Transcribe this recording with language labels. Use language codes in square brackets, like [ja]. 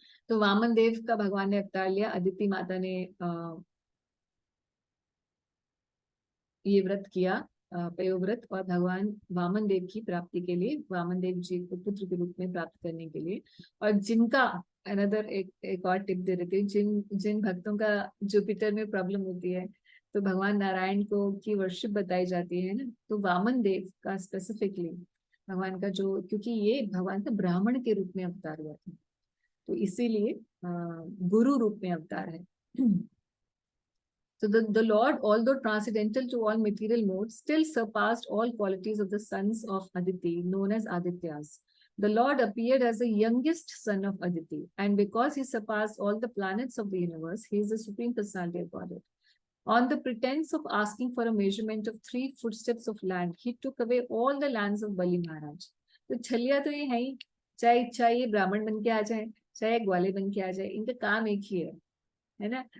[hi] तो वामन देव का भगवान ने अवतार लिया, अदिति माता ने ये व्रत किया, पयोव्रत, और भगवान वामन देव की प्राप्ति के लिए, वामन देव जी को पुत्र के रूप में प्राप्त करने के लिए, और जिनका अनदर एक और टिप दे देती हूँ, जिन भक्तों का जुपिटर में प्रॉब्लम होती है तो भगवान नारायण को की वर्शिप बताई जाती है ना, तो वामन देव का स्पेसिफिकली भगवान का जो, क्योंकि ये भगवान का ब्राह्मण के रूप में अवतार हुआ था, तो इसीलिए गुरु रूप में अवतार है। [en] So the Lord, although transcendental to all material modes, still surpassed all qualities of the sons of Aditi, known as Adityas. The Lord appeared as the youngest son of Aditi, and because he surpassed all the planets of the universe, he is the supreme personality of Godhead. On the pretense of asking for a measurement of 3 footsteps of land, he took away all the lands of Bali Maharaj. [hi] तो छलिया तो ये है ही, चाहे ये ब्राह्मण बन के आ जाए, चाहे ग्वाले बन के आ जाए, इनका काम एक ही है ना।